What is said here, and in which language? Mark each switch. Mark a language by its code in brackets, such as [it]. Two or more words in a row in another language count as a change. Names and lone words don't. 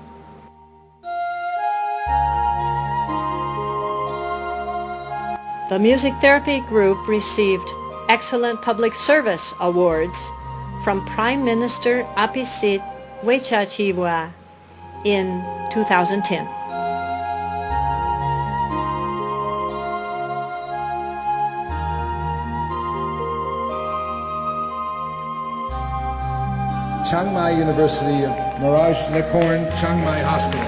[en] The music therapy group received Excellent Public Service Awards from Prime Minister Apisit Wechachivwa in 2010. Chiang Mai University, Maharaj, Nakorn, Chiang Mai Hospital.